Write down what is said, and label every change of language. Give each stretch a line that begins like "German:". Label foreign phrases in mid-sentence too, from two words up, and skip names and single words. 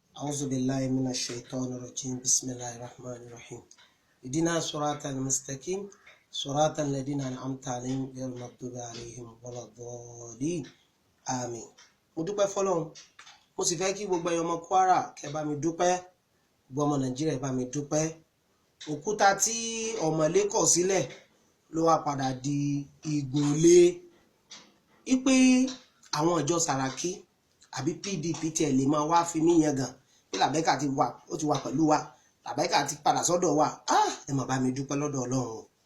Arabic: أعوذ بالله من الشيطان الرجيم بسم الله الرحمن الرحيم اهدنا الصراط المستقيم صراط الذين أنعمت عليهم غير المغضوب عليهم ولا الضالين آمين.
Yoruba: mo dúpẹ́ fọ́lọ́run mo sì fẹ́ kí gbogbo ẹ̀yin ọmọ Kwara kẹ́ bá mi dúpẹ́ gbogbo ọmọ Nàìjíríà bá mi dúpẹ́ òkúta tí ọ̀mọ̀lé kọ̀ sílẹ̀ ló wá padà di ìgúnlé ipe àwọn ìjọ Sàràkí àbí PDP tí ẹ lè máa wá fi mí yangàn bí Làbẹ́kà ti wà ó ti wà pẹ̀lú wa Làbẹ́kà ti padà sọ́dọ̀ wa ẹ má bá mi dúpẹ́ lọ́dọ̀ Ọlọ́run